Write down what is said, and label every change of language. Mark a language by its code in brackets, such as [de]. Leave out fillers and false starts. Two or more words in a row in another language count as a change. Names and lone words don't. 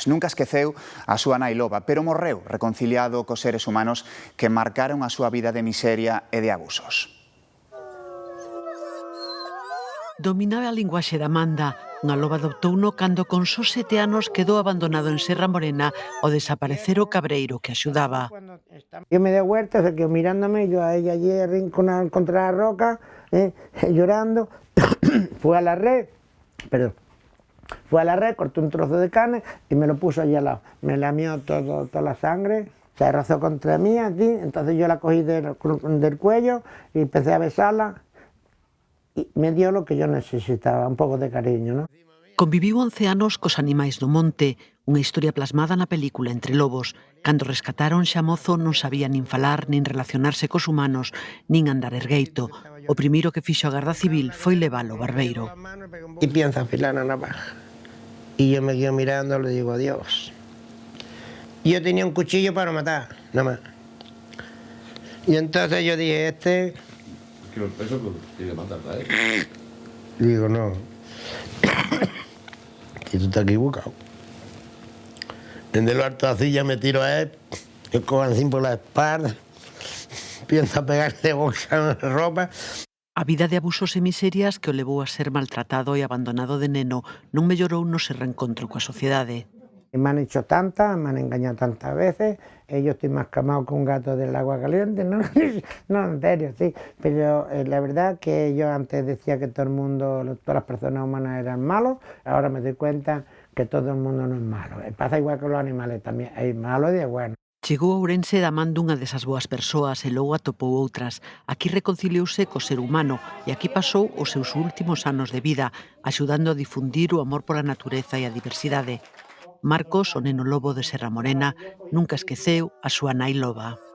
[gl] Nunca esqueceu a súa nai loba, pero morreu reconciliado cos seres humanos que marcaron a súa vida de miseria e de abusos. Dominaba a linguaxe da manda. Unha loba adoptouno cando con só 7 anos quedou abandonado en Serra Morena ao desaparecer o cabreiro que axudaba. [es] Yo me di vuelta, se quedó mirándome, yo a ella allí arrinconada contra la roca, llorando. Fue a la red, cortó un trozo de carne y me lo puso allí al lado. Me lamió toda la sangre, se rozó contra mí, así, entonces yo la cogí del cuello y empecé a besarla. Y me dio lo que yo necesitaba, un pouco de cariño, ¿no? [gl] Conviviu 11 anos cos animais do monte, unha historia plasmada na película Entre Lobos. Cando rescataron xa mozo non sabía nin falar, nin relacionarse cos humanos, nin andar ergueito. O primeiro que fixo a Garda Civil foi levalo ao barbeiro. [es] Y piensa afilar la navaja. Y yo me quedo mirando, le digo adiós. Y yo tenía un cuchillo para matar, nada más. Y entonces yo dije, Eso tiene que matar, ¿sabes? Digo, no. Que tú estás equivocado. Desde lo alto así ya me tiro a él, yo cojo así por la espalda, pienso a pegarle bolsa en la ropa. [gl] A vida de abusos e miserias que o levou a ser maltratado e abandonado de neno non mellorou no se reencontro coa sociedade. [es] Me han hecho tantas, me han engañado tantas veces, yo estoy más quemado que un gato del agua caliente, no, en serio, sí, pero la verdad que yo antes decía que todo el mundo, todas las personas humanas eran malos, ahora me doy cuenta que todo el mundo no es malo, pasa igual que los animales también, hay malos y bueno. [gl] Chegou a Ourense da man dunha desas boas persoas e logo atopou outras. Aquí reconciliouse co ser humano e aquí pasou os seus últimos anos de vida, axudando a difundir o amor pola natureza e a diversidade. Marcos, o Neno Lobo de Serra Morena, nunca esqueceu a súa nai loba.